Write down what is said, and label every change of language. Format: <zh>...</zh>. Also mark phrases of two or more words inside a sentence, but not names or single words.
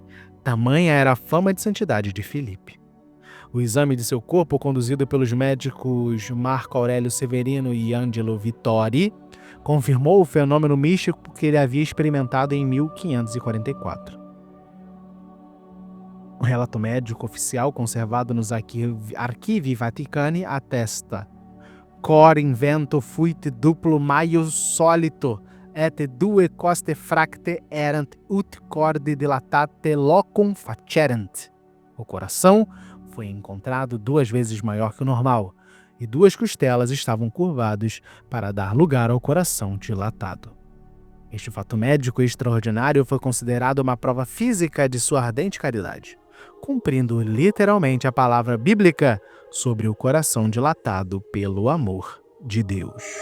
<pt>Tamanha era a fama de santidade de Filipe. O exame de seu corpo, conduzido pelos médicos Marco Aurélio Severino e Angelo Vittori, confirmou o fenômeno místico que ele havia experimentado em 1544. O relato médico oficial conservado nos Archivi Vaticani atesta:</pt> <la>Cor invento fuit duplo maius solito, et due coste fracte erant ut corde dilatate locum facerent.</la> <pt>O coração foi encontrado 2 vezes maior que o normal, e 2 costelas estavam curvadas para dar lugar ao coração dilatado. Este fato médico extraordinário foi considerado uma prova física de sua ardente caridade, cumprindo literalmente a palavra bíblica sobre o coração dilatado pelo amor de Deus.</pt>